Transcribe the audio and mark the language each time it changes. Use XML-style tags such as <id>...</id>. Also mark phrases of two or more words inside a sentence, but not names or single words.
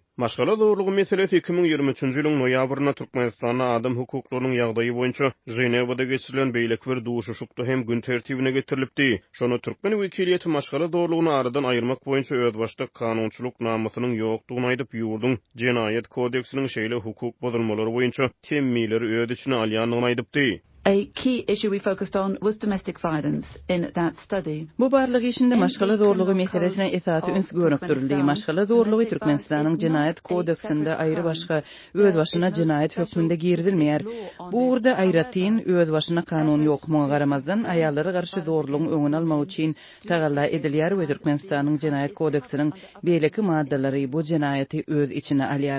<tk>Maşgala zorlugy meselesi 2023-nji ýylyň noýabryna Türkmenistanyň adam hukuklarynyň ýagdaýy boýunça Jenewada geçirilen beýlek bir duşuşukda hem gün tertibine getirilipdi. Şonu Türkmen wekiliýeti maşgala zorlugyny aradan aýyrmak boýunça özbaşda kanunçylyk namasynyň ýokdugyny aýdyp ýurdun Jenaýet kodeksiniň şeýle hukuk bozulmalary boýunça temmileri öz içine alýanlygyny aýdypdy.</tk> <en>A key issue we focused on was domestic violence in that study.</en> <tk>Bu barlygy içinde maşgala zorlugy meselesine esasy üns görüpdirildi. Maşgala zorlugy Türkmenistanyň Jenaýet kodeksinde aýry başga öz başyna jenaýet hökmünde girdilmeýär. Bu urda aýratyn öz başyna kanun ýokmuga garamazdan aýallary garşy zorlugyň öňüni almak üçin tagalla edilýär we Türkmenistanyň Jenaýet kodeksiniň beýleki maddalary bu jenaýety öz içine alýar.</tk>